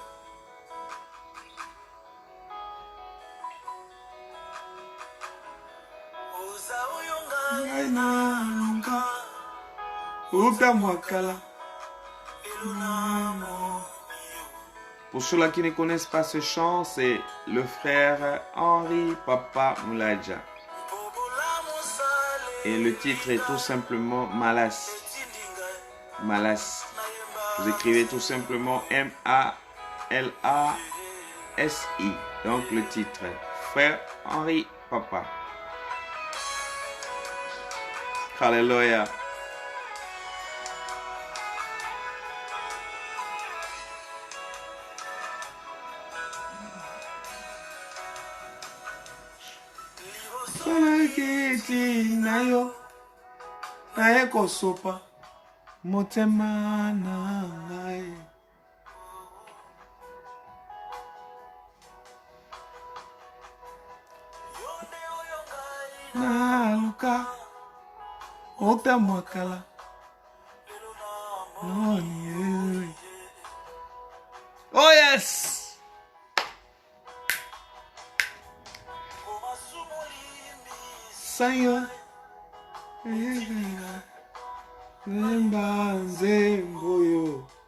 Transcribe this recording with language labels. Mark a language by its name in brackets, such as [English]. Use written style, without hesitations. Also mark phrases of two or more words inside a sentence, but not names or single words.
[Lingala] ngai naluka utamwakala. [French] Pour ceux-là qui ne connaissent pas ce chant, c'est le frère Henri Papa Moulaja. Et le titre est tout simplement Malas. Malas. Vous écrivez tout simplement M-A-L-A-S-I. Donc le titre, frère Henri Papa. Alléluia. [Lingala] Nayo naye kosopa motema na ngai naluka utamwakala. [English] Oh yes. [Lingala] Sayo Mbanze mboyo